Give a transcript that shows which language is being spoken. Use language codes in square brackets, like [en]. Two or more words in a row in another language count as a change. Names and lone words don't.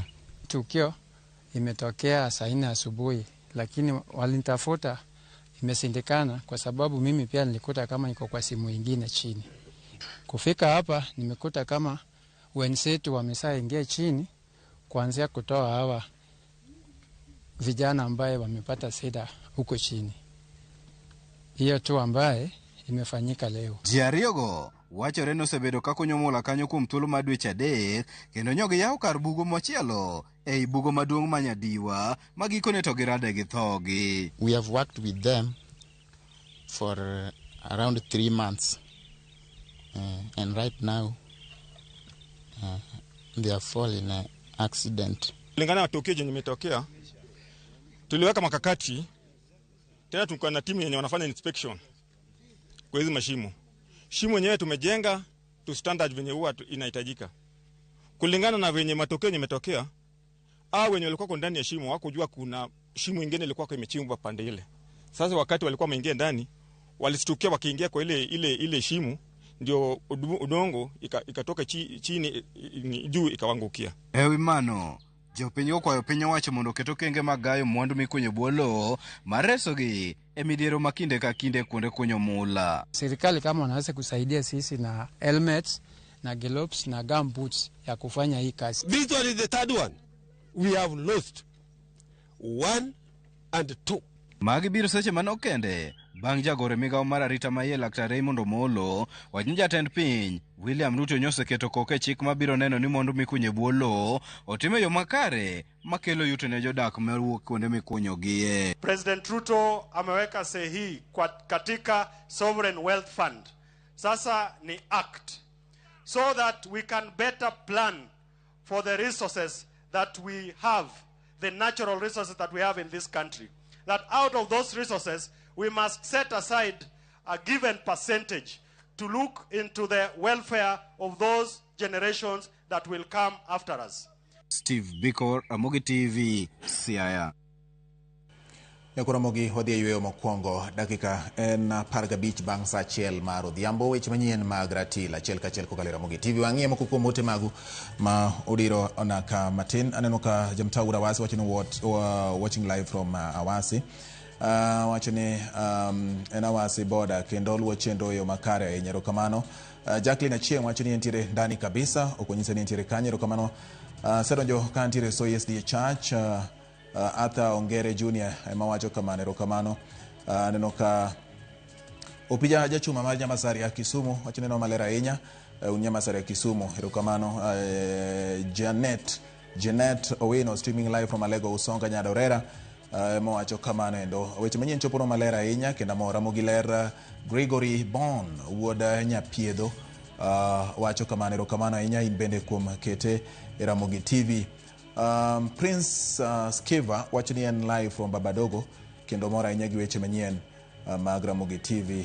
[sw] Tukio imetokea saa 4 asubuhi, lakini walinitafuta imesindikana kwa sababu mimi pia nilikuta kama niko kwa simu nyingine chini. Kufika hapa nimekuta kama wenzetu wameshaingia chini kuanzia kutoa hawa vijana ambaye wamepata shida huko chini. Hiyo tu ambaye imefanyika leo. [luo] Ji ariyogo wachore ni osebedo ka kunyo mula kanyo kuom thuolo mar dweche adek, kendo nyogi yawo kar bugo machielo ei bugo maduong' ma Nyadiwa ma gikone to girade gi thogi. [en] We have worked with them for around 3 months. And right now they are fall in an accident. [sw] Kulingana na tukio jenye imetokea, tuliweka makakati, tena tulikuwa na timu yenye wanafanya inspection kwa hizo mashimo. Shimo yenyewe tumejenga [en] to standard [sw] venye huwa inahitajika. Kulingana na venye matokeo yenye imetokea, wenye walikuwa ndani ya shimo hawakujua kuna shimo ingine ilikuwa imechimbwa pande ile. Sasa wakati walikuwa wameingia ndani, walistukia wakiingia kwa ile shimo, ndio udongo ikatoka chini juu ikawangukia. [luo] Ewi mano, jopiny okwayo piny owacho mondo oket okenge magayo mwandu mikunyo bwo lowo mar resogi e midhiero ma kinde ka kinde kuonde kunyo mula. [sw] Serikali kama wanaweza kusaidia sisi na helmets na gloves na gumboots ya kufanya hii kazi. [en] This one is the third one. We have lost 1 and 2. [luo] Magi biro seche manokende bang' jagore migawo mar arita maiye Laktar Raymond Omolo wachni jatend piny William Ruto nyoseketo koke chik mabiro neno ni mwandu mikunye bwo lowo otime yo makare makelo yuto ne jodak mawuok kuonde mikunyogie. [sw] President Ruto ameweka sahihi katika Sovereign Wealth Fund. Sasa ni [en] act so that we can better plan for the resources that we have, the natural resources that we have in this country. That out of those resources, we must set aside a given percentage to look into the welfare of those generations that will come after us. Steve Biko, Ramogi TV, Siaya. [luo] Ramogi wadhi e yweyo mokwongo dakika en 15 bang' saa achiel mar odhiambo. Weche manyien mag Ratil achiel kachiel kokalo Ramogi TV. Wang'iye moko kuom ote magu ma odiro onaka matin. Aneno ka Jamtau Awasi wacho ni [en] watching live from [luo] Awasi. Wacho ni en Awasi border kendo luwo chenro yo makare e nyero kamano. Jacqueline Achieng' wacho ni entiere [sw] ndani kabisa, [luo] okonyisa ni entiere kanyo. Ero kamano sedonjo ka entiere Soy SDA Church. Arthur Ongere Junior mawacho kamano. Ero kamano. Neno ka opija jachuma mar Nyamasari ya Kisumu wacho neno malera ahinya Nyamasari ya Kisumu. Ero kamano. Janet Owino [en] streaming live from [luo] Alego Usonga Nyadorera mawacho kamano endo. Weche manyien chopo malera ahinya kendo mora mogiler. Gregory Bon wuod Nyapiedho wacho kamano. Ero kamano ahinya in bende kuom kete e Ramogi TV. Prince Skiva wacho ni en [en] live from [luo] Babadogo kendo mora ahinya gi weche manyien mag Ramogi TV.